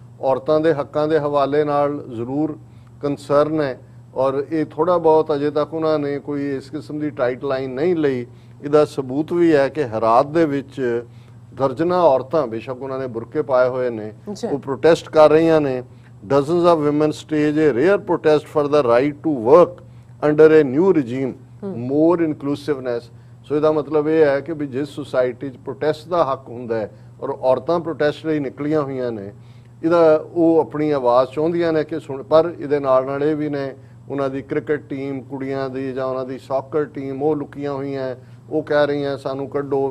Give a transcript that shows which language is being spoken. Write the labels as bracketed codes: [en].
[pa] ਔਰਤਾਂ ਦੇ ਹੱਕਾਂ ਦੇ ਹਵਾਲੇ ਨਾਲ ਜ਼ਰੂਰ ਕੰਸਰਨ ਹੈ, ਔਰ ਇਹ ਥੋੜਾ ਬਹੁਤ ਅਜੇ ਤੱਕ ਉਹਨਾਂ ਨੇ ਕੋਈ ਇਸ ਕਿਸਮ ਦੀ ਟਾਈਟ ਲਾਈਨ ਨਹੀਂ ਲਈ। ਇਹਦਾ ਸਬੂਤ ਵੀ ਹੈ ਕਿ ਹੈਰਾਤ ਦੇ ਵਿੱਚ ਦਰਜਨਾਂ ਔਰਤਾਂ, ਬੇਸ਼ੱਕ ਉਹਨਾਂ ਨੇ ਬੁਰਕੇ ਪਾਏ ਹੋਏ ਨੇ, ਉਹ ਪ੍ਰੋਟੈਸਟ ਕਰ ਰਹੀਆਂ ਨੇ। [en] dozens of women stage a rare protest for the right to work under a new regime, more inclusiveness। [pa] ਸੋ ਇਹਦਾ ਮਤਲਬ ਇਹ ਹੈ ਕਿ ਵੀ ਜਿਸ ਸੁਸਾਇਟੀ 'ਚ ਪ੍ਰੋਟੈਸਟ ਦਾ ਹੱਕ ਹੁੰਦਾ ਹੈ ਔਰ ਔਰਤਾਂ ਪ੍ਰੋਟੈਸਟ ਲਈ ਨਿਕਲੀਆਂ ਹੋਈਆਂ ਨੇ, ਇਹਦਾ ਉਹ ਆਪਣੀ ਆਵਾਜ਼ ਚਾਹੁੰਦੀਆਂ ਨੇ ਕਿ ਸੁਣ। ਪਰ ਇਹਦੇ ਨਾਲ ਨਾਲ ਇਹ ਵੀ ਨੇ, ਉਹਨਾਂ ਦੀ ਕ੍ਰਿਕਟ ਟੀਮ ਕੁੜੀਆਂ ਦੀ ਜਾਂ ਉਹਨਾਂ ਦੀ ਸੌਕਰ ਟੀਮ ਉਹ ਲੁਕੀਆਂ ਹੋਈਆਂ, ਉਹ ਕਹਿ ਰਹੀਆਂ ਸਾਨੂੰ ਕੱਢੋ।